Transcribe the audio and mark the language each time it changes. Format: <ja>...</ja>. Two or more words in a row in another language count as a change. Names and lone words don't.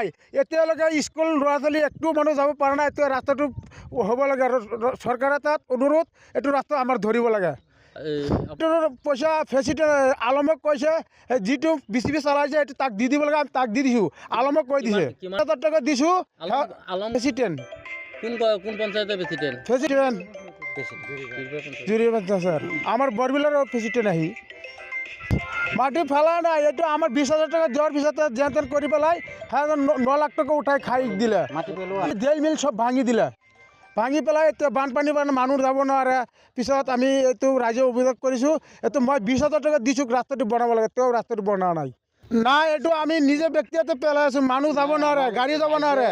<as>এতিয়ালৈকে স্কুল ল'ৰা ছোৱালী একটো মানুহ যাব পৰা নাই। এতিয়া ৰাস্তাটো হ'ব লাগে। চৰকাৰে তাত অনুৰোধ, এইটো ৰাস্তা আমাৰ ধৰিব লাগে। পইচা প্ৰেচিডেণ্ট আলমক কৈছে, যিটো বিচিপি চলাইছে এইটো তাক দি দিব লাগে। আমি তাক দি দিছোঁ। আলমক কৈ দিছে 20,000 টকা দিছোঁ। প্ৰেচিডেণ্ট</as> <bn>কোন পঞ্চায়েতের প্রেসিডেন্ট? প্রেসিডেন্ট জুরিয়া পঞ্চায়েত স্যার, আমার বরবিলার প্রেসিডেন্ট আহি মাটি ফেলা নাই। এইটো আমার 20,000 টাকা দেওয়ার পিছতে যেন তেন করে পেলাই হ্যাঁ 9 লাখ টাকা উঠাই খাই দিলে।</bn> <as>জেল মিল সব ভাঙি দিলে। ভাঙি পেলাই এতিয়া বানপানীৰ কাৰণে মানুহ যাব নোৱাৰে। পিছত আমি এইটো ৰাইজে অভিযোগ কৰিছোঁ। এইটো মই 20,000 টকা দিছোঁ ৰাস্তাটো বনাব লাগে, তেওঁ ৰাস্তাটো বনোৱা নাই। নাই, এইটো আমি নিজে ব্যক্তিগত পেলাই আছোঁ। মানুহ যাব নোৱাৰে, গাড়ী যাব নোৱাৰে।</as>